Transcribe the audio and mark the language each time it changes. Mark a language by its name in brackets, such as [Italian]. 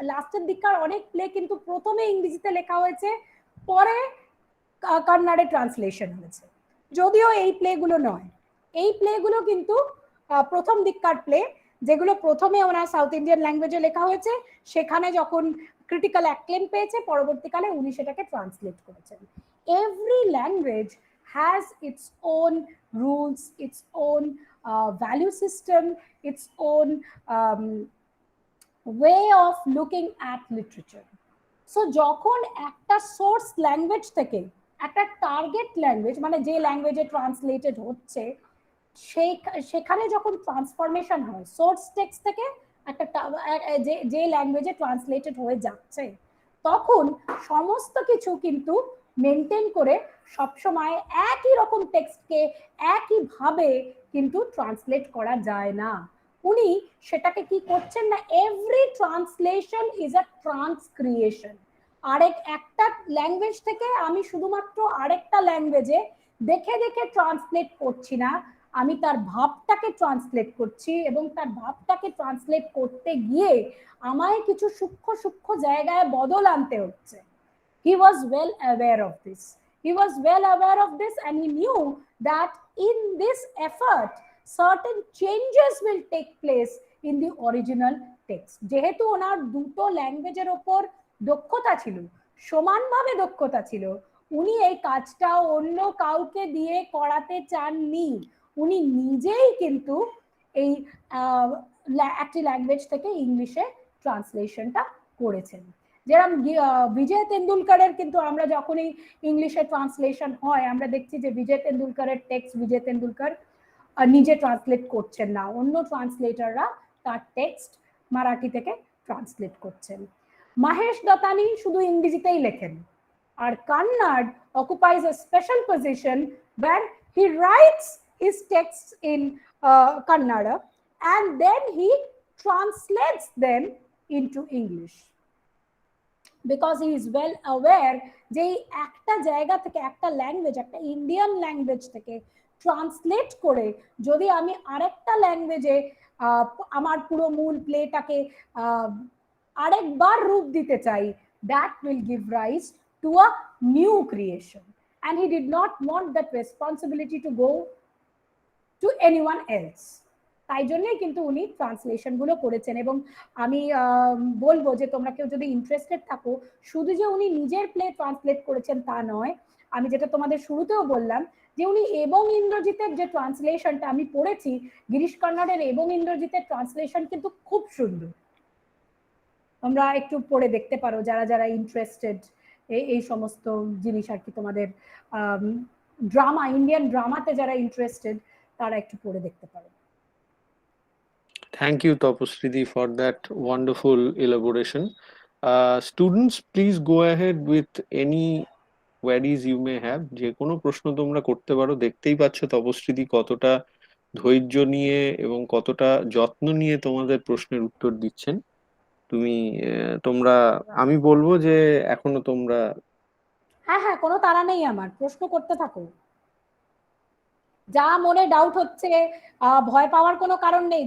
[Bangla] লাস্টের দিককার অনেক প্লে কিন্তু প্রথমে ইংরেজিতে লেখা হয়েছে, পরে কান্নাডে ট্রান্সলেশন হয়েছে। যদিও এই প্লেগুলো নয়, এই প্লেগুলো কিন্তু প্রথম দিককার প্লে, যেগুলো প্রথমে ওনার সাউথ ইন্ডিয়ান ল্যাঙ্গুয়েজে লেখা হয়েছে, সেখানে যখন ক্রিটিক্যাল অ্যাক্লেম পেয়েছে পরবর্তীকালে উনি সেটাকে ট্রান্সলেট করেছেন। [English] Every language has its own rules, its own value system, its own way of looking at literature. So [Bangla] যখন একটা সোর্স ল্যাঙ্গুয়েজ থেকে একটা টার্গেট ল্যাঙ্গুয়েজ, মানে যে ল্যাঙ্গুয়েজে ট্রান্সলেটেড হচ্ছে, সেখানে যখন ট্রান্সফরমেশন হয় সোর্স টেক্সট থেকে একটা যে ল্যাঙ্গুয়েজে ট্রান্সলেটেড হয়ে যাচ্ছে, তখন সমস্ত কিছু কিন্তু মেনটেন করে সবসময় একই রকম টেক্সটকে একইভাবে কিন্তু ট্রান্সলেট করা যায় না। উনি সেটাকে কি করছেন না, [English] Every translation is a transcreation. [Bangla] একটা ল্যাঙ্গুয়েজ থেকে আমি শুধুমাত্র আরেকটা ল্যাঙ্গুয়েজে দেখে দেখে ট্রান্সলেট করছি না, আমি তার ভাবটাকে ট্রান্সলেট করছি, এবং তার ভাবটাকে ট্রান্সলেট করতে গিয়ে আমায় কিছু সূক্ষ্ম সূক্ষ্ম জায়গায় বদল আনতে হচ্ছে। [English] He was well aware of this. He was well aware of this, and he knew that in this effort, certain changes will take place in the original text. [Bangla] যেহেতু ওনার দুটো ল্যাঙ্গুয়েজের ওপর দক্ষতা ছিল, সমানভাবে দক্ষতা ছিল, উনি এই কাজটা অন্য কাউকে দিয়ে করাতে চাননি। উনি নিজেই কিন্তু এই একটি ল্যাঙ্গুয়েজ থেকে ইংলিশে ট্রান্সলেশনটা করেছেন। যেরকম বিজয় তেন্ডুলকারের কিন্তু আমরা যখনই ইংলিশে ট্রান্সলেশন হয় আমরা দেখছি যে বিজয় তেন্ডুলকারের টেক্সট বিজয় তেন্ডুলকার নিজে ট্রান্সলেট করছেন না, অন্য ট্রান্সলেটররা তার টেক্সট মারাঠি থেকে ট্রান্সলেট করছেন। মহেশ দত্তানি শুধু ইংরেজিতেই লেখেন, আর কান্নাড [English] occupies a special position where he writes his texts in Kannada and then he translates them into English. Because he is well aware [Bangla] যে একটা জায়গা থেকে, একটা ল্যাঙ্গুয়েজ, একটা ইন্ডিয়ান ল্যাঙ্গুয়েজ থেকে ট্রান্সলেট করে যদি আমি আরেকটা ল্যাঙ্গুয়েজে আমার পুরো মূল প্লেটাকে আরেকবার রূপ দিতে চাই, [English] that will give rise to a new creation, and he did not want that responsibility to go to anyone else. [Bangla] তাই জন্যই কিন্তু উনি ট্রান্সলেশন গুলো করেছেন। এবং আমি বলবো যে তোমরা কেউ যদি ইন্টারেস্টেড থাকো, শুধু যে উনি নিজের প্লে ট্রান্সলেট করেছেন তা নয়, আমি যেটা তোমাদের শুরুতেও বললাম যে উনি এবং ইন্দ্রজিতের যে ট্রান্সলেশনটা আমি পড়েছি, গিরিশ কর্নাডের এবং ইন্দ্রজিতের ট্রান্সলেশন কিন্তু খুব সুন্দর। তোমরা একটু পড়ে দেখতে পারো যারা যারা ইন্টারেস্টেড এই সমস্ত জিনিস আর কি, তোমাদের ড্রামা, ইন্ডিয়ান ড্রামাতে যারা ইন্টারেস্টেড তারা একটু পড়ে দেখতে পারো। [English] Thank you, Tapasridi, for that wonderful elaboration. Students, please go ahead with any queries you may have. [Bangla] যে কোনো প্রশ্ন তোমরা করতে পারো। দেখতেই পাচ্ছ তপস্রীদি কতটা ধৈর্য নিয়ে এবং কতটা যত্ন নিয়ে তোমাদের প্রশ্নের উত্তর দিচ্ছেন। তোমরা, আমি বলবো যে এখনো তোমরা, হ্যাঁ হ্যাঁ, কোনো তাড়া নেই আমার, প্রশ্ন করতে থাকো। যা মনে ডাউট হচ্ছে, ভয় পাওয়ার কোনো কারণ নেই।